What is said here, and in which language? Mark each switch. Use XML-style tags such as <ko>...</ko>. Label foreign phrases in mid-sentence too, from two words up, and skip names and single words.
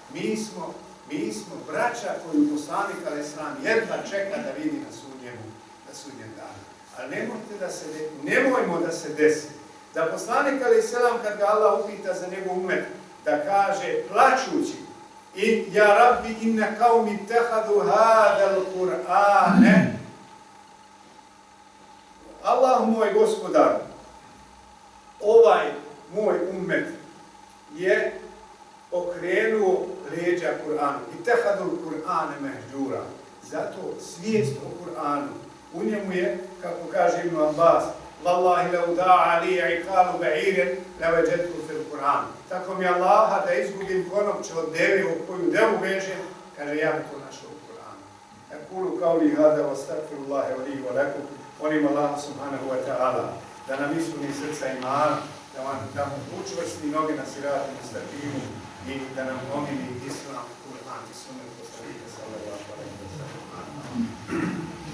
<bs>Mi smo braća koju poslanik</bs> <ar>عليه السلام</ar> <bs>jedva čeka da vidi na sudnjem danu. Ali nemojmo da se desi da poslanik</bs> <ar>عليه السلام,</ar> <bs>kad ga Allah upita za njegov umet, da kaže plačući,</bs> <ar>يا رب إن قومي اتخذوا هذا القرآن,</ar> <bs>Allah moj gospodar, ovaj moj umet je okrenuo leđa Kur'anu.</bs> <ar>اتخذوا القرآن مهجورا.</ar> <bs>Zato svijest o Kur'anu. U njemu je, kako kaže Ibn Abbas,</bs> <ar>والله لو ضاع لي عقال بعير لوجدته في القرآن.</ar> <bs>Tako mi Allaha da izgubim konopče od deve u koju devu vežem, kaže, ja bi to našao u Kur'anu.</bs> <ar>أقول قولي هذا وأستغفر الله لي ولكم.</ar> <bs>Molim Allaha</bs> <ar>سبحانه وتعالى</ar> <bs>da nam ispuni srca imana, da mu učvrsti noge na</bs> <ar>صراط مستقيم</ar> <bs>i da nam omili islam, Kur'an i sunnet poslanika</bs> <ar>صلى الله عليه وسلم.</ar>